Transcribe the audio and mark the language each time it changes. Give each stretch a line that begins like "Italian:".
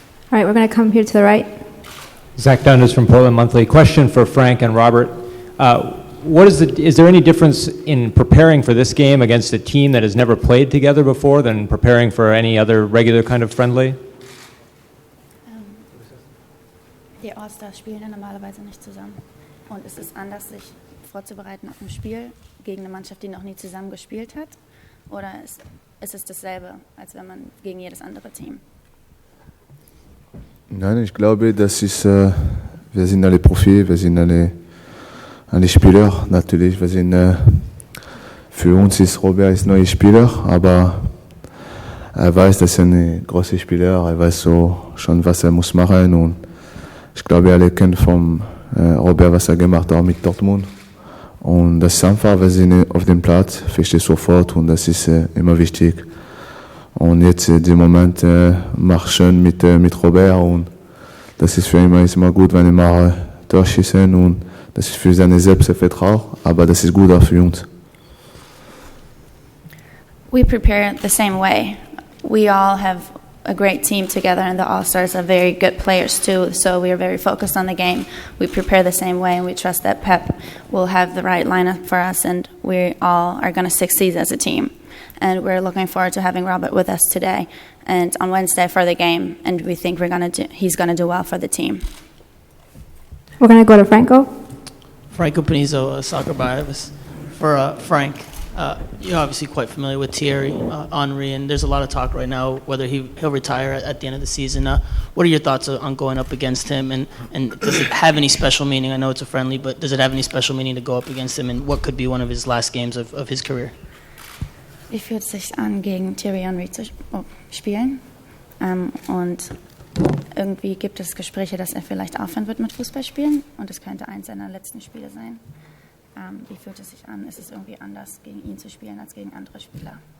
English: All right, we're going to come here to the right. Zach Dundas from Portland Monthly. Question for Frank and Robert. Is there any difference in preparing for this game against a team that has never played together before than preparing for any other regular kind of friendly?
German: Die All-Stars spielen ja normalerweise nicht zusammen. Und ist es anders, sich vorzubereiten auf ein Spiel gegen eine Mannschaft, die noch nie zusammen gespielt hat? Oder ist es dasselbe, als wenn man gegen jedes andere Team? Nein, ich glaube, das ist, wir sind alle Profis, wir sind alle Spieler. Natürlich, für uns ist Robert ein neuer Spieler, aber er weiß, dass er ein großer Spieler, er weiß schon, was er muss machen, und ich glaube, alle kennen von Robert, was er gemacht hat mit Dortmund. Und das ist einfach, wir sind auf dem Platz, verstehe sofort, und das ist immer wichtig. Und jetzt, den Moment, mach schön mit Robert, und das ist für ihn immer gut, wenn er mal durchschießen, und das ist für seine Selbstvertrauen, aber das ist gut auch für uns.
English: We prepare the same way. We all have a great team together, and the All-Stars are very good players too, so we are very focused on the game. We prepare the same way, and we trust that Pep will have the right lineup for us, and we all are going to succeed as a team. And we're looking forward to having Robert with us today and on Wednesday for the game, and we think he's going to do well for the team. We're going to go to Franco. Franco Panizo, Soccer Bias. For Frank, You're obviously quite familiar with Thierry Henry, and there's a lot of talk right now whether he'll retire at the end of the season. What are your thoughts on going up against him, and does it have any special meaning? I know it's a friendly, but does it have any special meaning to go up against him, and what could be one of his last games of his career?
German: Wie fühlt es sich an, gegen Thierry Henry zu spielen? Und irgendwie gibt es Gespräche, dass er vielleicht aufhören wird mit Fußballspielen, und es könnte eins seiner letzten Spiele sein. Wie fühlt es sich an? Ist es irgendwie anders, gegen ihn zu spielen als gegen andere Spieler?